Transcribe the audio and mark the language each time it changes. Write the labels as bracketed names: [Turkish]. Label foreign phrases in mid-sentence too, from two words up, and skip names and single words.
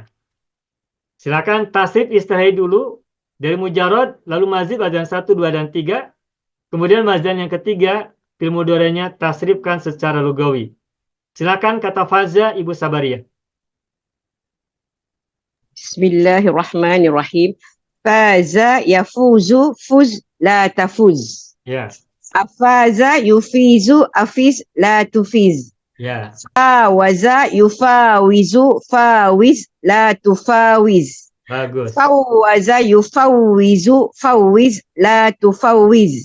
[Indonesian] Silakan [Arabic] تصريف اصطلاحي [Indonesian] dulu dari mujarrad, lalu mazid wazan 1, 2 dan 3. Kemudian wazan yang ketiga [Arabic] فعل مضارع' [Indonesian] nya tasrifkan secara lugawi. Silakan kata faza Ibu Sabariyah. [Arabic] بسم الله الرحمن الرحيم. فاز يفوز فز لا تفز. [Indonesian] Ya, [Arabic] أفاز يفيز أفز لا تفز. [Indonesian] ya, [Arabic] فاوز يفاوز فاوز لا تفاوز. [Indonesian] bagus. [Arabic] فاوز يفاوز فاوز لا تفاوز.